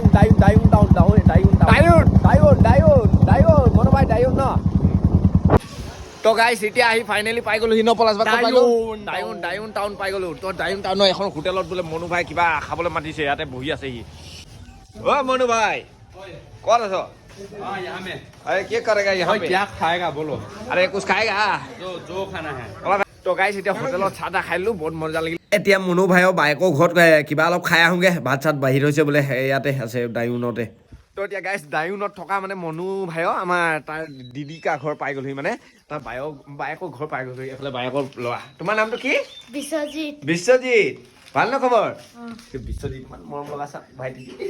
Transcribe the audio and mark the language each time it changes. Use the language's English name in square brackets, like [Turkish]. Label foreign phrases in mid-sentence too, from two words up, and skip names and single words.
[Assamese] মনু ভাই ডায়ুন ন তো গাইজ এতিয়া আহি ফাইনেলি পাই গ'লো হিন পলাশ ডায়ুন টাউন পাই গ'লো তো ডায়ুন টাউনৰ এখন হোটেলত বোলে মনু ভাই কিবা খাবলৈ মাতিছে ইয়াতে বহি আছে সি অ মনু ভাই ক'ত আছ [Hindi] अरे क्या करेगा यहाँ पे क्या खाएगा बोलो अरे कुछ खाएगा जो खाना है [Assamese] তো গাইছ এতিয়া হোটেলত চাহ তাহ খাই দিলোঁ বহুত মজা লাগিল এতিয়া মনু ভাইৰ বাইকৰ ঘৰত কিবা অলপ খাই আহোঁগে ভাত চাত বাহিৰ হৈছে বোলে ইয়াতে আছে ডায়ুনতে তো এতিয়া গাইছ ডায়ুনত থকা মানে মনু ভাইৰ আমাৰ তাৰ দিদিকা ঘৰ পাই গ'লহি মানে তাৰ বায়েকৰ ঘৰ পাই গ'লহি এইফালে বায়েকৰ ল'ৰা তোমাৰ নামটো কি বিশ্বজিৎ ভাল ন খবৰ বিশ্বজিৎ ইমান মৰম লগা ভাইটি